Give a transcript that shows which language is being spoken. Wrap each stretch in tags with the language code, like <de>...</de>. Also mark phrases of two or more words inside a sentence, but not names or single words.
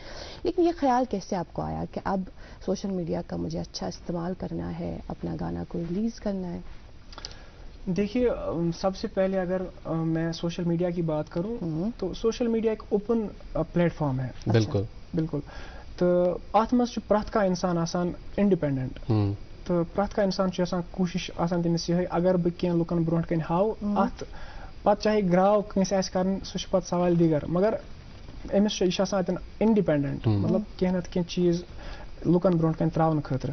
<ur>لیکن یہ خیال کیسے آپ کو آیا کہ اب</ur> <en>social media</en> <ur>کا مجھے اچھا استعمال کرنا ہے, اپنا گانا کو ریلیز کرنا ہے؟ دیکھیے, سب سے پہلے اگر میں</ur> <en>social media</en> <ur>کی بات کروں تو</ur> <en>social media</en> <ur>ایک</ur> <en>open platform</en> <ur>ہے. بالکل بالکل.</ur> <ks>تو ات مز پرٛٮ۪تھ کانٛہہ اِنسان آسان اِنڈِپٮ۪نڈنٹ, تو پرٛٮ۪تھ کانٛہہ اِنسان چھُ آسان کوٗشِش آسان تٔمِس یِہے اگر بہٕ کینٛہہ لُکن برونٛٹھ کَنۍ ہاو اَتھ پتہٕ چاہے گراو کٲنٛسہِ آسہِ کَرٕنۍ سُہ چھُ پتہٕ سوال دیٖگر, مگر أمِس چھُ یہِ چھُ آسان اَتٮ۪ن اِنڈِپٮ۪نڈنٹ, مطلب کینٛہہ نتہٕ کینٛہہ چیٖز لُکن برونٛٹھ کَنۍ تراونہٕ خٲطرٕ.</ks>